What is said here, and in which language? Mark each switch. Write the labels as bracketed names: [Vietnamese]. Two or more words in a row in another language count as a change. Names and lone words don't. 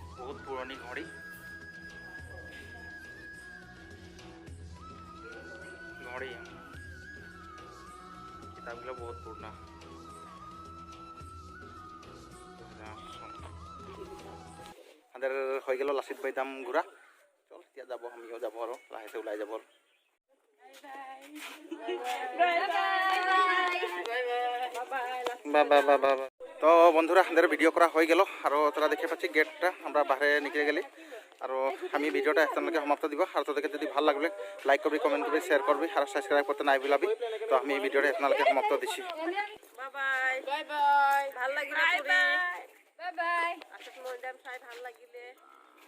[Assamese] বহুত পুৰণি ঘড়ী কিতাপগুলো বহুত পুরনা। [Bangla] আমাদের হয়ে গেল লাচিত বাইদাম ঘোরা। চল এতিয়া যাব, আমিও যাব আর লাহেতে ওলাই যাব। তো বন্ধুরা আমাদের ভিডিও করা হয়ে গেল আর তোরা দেখে পাচ্ছি গেটটা আমরা বাইরে নিকলে গেলি আর আমি ভিডিওটা এখানকে সমাপ্ত দিব। আর তোদেরকে যদি ভালো লাগলে লাইক করবি, কমেন্ট করবি, শেয়ার করবি আর সাবস্ক্রাইব করতে নাই ভুলাবি। তো আমি ভিডিওটা এখানকে সমাপ্ত দিচ্ছি। [English] bye bye bye bye [Assamese] ভাল লাগিলে বাই ফুৰি [English] bye bye [Assamese] আশাত মৈদাম চাই ভাল লাগিলে।